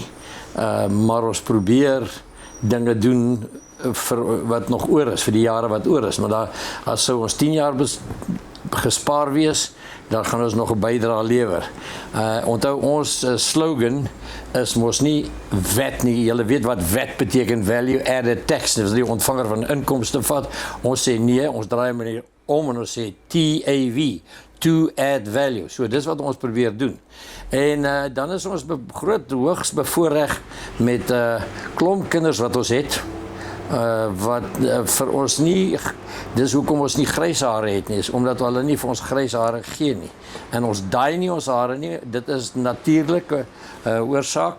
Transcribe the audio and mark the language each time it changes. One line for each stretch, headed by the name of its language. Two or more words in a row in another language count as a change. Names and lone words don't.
Afrikaans: Maar ons probeer dinge doen vir wat nog oor is, vir die jare wat oor is. Maar as sou ons 10 jaar gespaar wees, dan gaan ons nog 'n bydrae lewer. Onthou ons slogan is mos nie wet nie. Julle weet wat wet beteken,
English: value added tax.
Afrikaans: Dis die ontvanger van inkomste vat. Ons sê nee, ons draai hom om en ons sê TAV,
English: to add value.
Afrikaans: So dis wat ons probeer doen. En dan is ons hoogs bevoorreg met klomp kinders wat ons het. Wat vir ons nie, dis hoekom ons nie grys hare het nie, is omdat hulle nie vir ons grys hare gee nie. En ons daai nie ons hare nie, dit is natuurlike oorsaak.